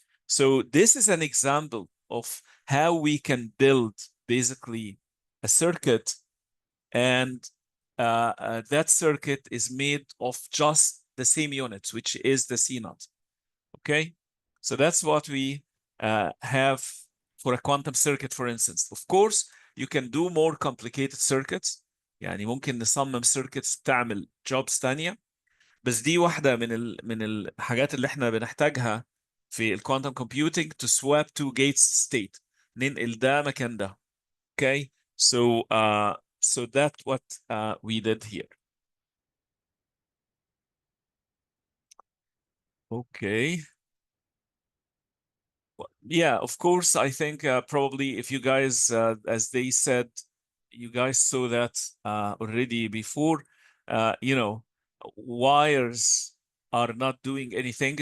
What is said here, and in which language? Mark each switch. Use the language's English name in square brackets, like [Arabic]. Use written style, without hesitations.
[English] So this is an example of how we can build basically a circuit, and that circuit is made of just the same units, which is the C naught, okay? So that's what we have for a quantum circuit, for instance. Of course, you can do more complicated circuits. [Arabic] يعني ممكن نصمم circuits تعمل jobs تانية، بس دي واحدة من الحاجات اللي احنا بنحتاجها في الكوانتم computing [English] to swap 2 gates state. [Arabic] ننقل ده مكان ده. [English] Okay, so that's what we did here. Okay. Yeah, of course, I think probably if you guys, as they said, you guys saw that already before, you know, wires are not doing anything.